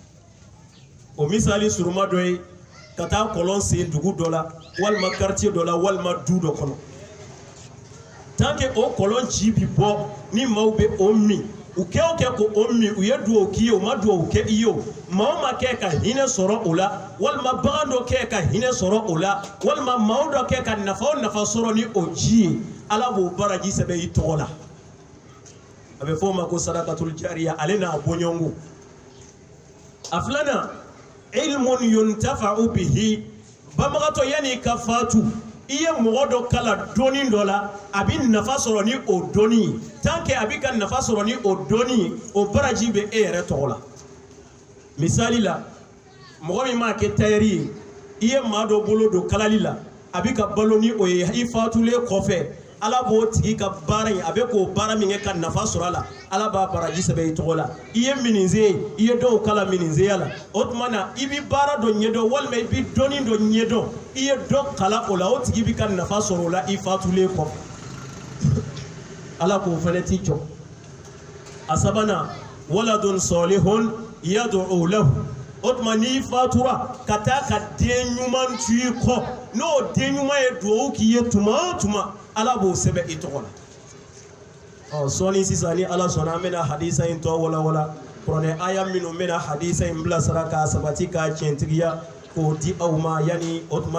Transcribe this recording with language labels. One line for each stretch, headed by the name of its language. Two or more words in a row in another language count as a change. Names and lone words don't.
Bambara: o misali suruma dɔ ye ka taa kɔlɔn sen dugu dɔ la walima quartier dɔ la walima du dɔ kɔnɔ
French: tant que
Bambara: o kɔlɔn ci bi bɔ ni maaw bɛ o min u kɛ o kɛ ko o min u ye duwawu k'i ye u ma duwawu kɛ i ye o maa o maa kɛ ka hinɛ sɔrɔ o la walima bagan dɔ kɛ ka hinɛ sɔrɔ o la walima maa dɔ kɛ ka nafa o nafa sɔrɔ ni o ji ye ala b'o baraji sɛbɛn i tɔgɔ la a bɛ fɔ o ma ko
Arabic: صدقة جارية
Bambara: ale n'a bɔɲɔgɔnko a filanan
Arabic: علم ينتفع به
Bambara: banbagatɔ yanni ka fatu i ye mɔgɔ dɔ kala dɔɔni dɔ la a bɛ nafa sɔrɔ ni o dɔɔni ye
French: tant que
Bambara: a bɛ ka nafa sɔrɔ ni o dɔɔni ye o baraji bɛ e yɛrɛ tɔgɔ la misali la mɔgɔ min m'a kɛ tayɛri ye i ye maa dɔ bolo don kalali la a bɛ ka balo ni o ye i fatulen kɔfɛ ala b'o tigi ka baara in a bɛ k'o baara min kɛ ka nafa sɔrɔ a la ala b'a baraji sɛbɛn i tɔgɔ la i ye minize ye i ye dɔw kala minizeya la o tuma na i bɛ baara dɔ ɲɛdɔn walima i bɛ dɔnni dɔ ɲɛdɔn i ye dɔ kala o la o tigi bɛ ka nafa sɔrɔ o la i fatulen kɔfɛ ala k'o fana t'i jɔ a sabanan
Arabic: ولد صالح يدعو له
Bambara: o tuma n'i fatura ka taa ka den ɲuman tu i kɔ n'o den ɲuman ye duwawu k'i ye tuma o tuma ala b'o sɛbɛn i tɔgɔ la sɔɔni sisan ni ala sɔnna an bɛna hadisa in tɔ walawala kuranɛ aya minnu bɛna hadisa in bilasira k'a sabati k'a tiɲɛtigiya k'o di aw ma yanni o tuma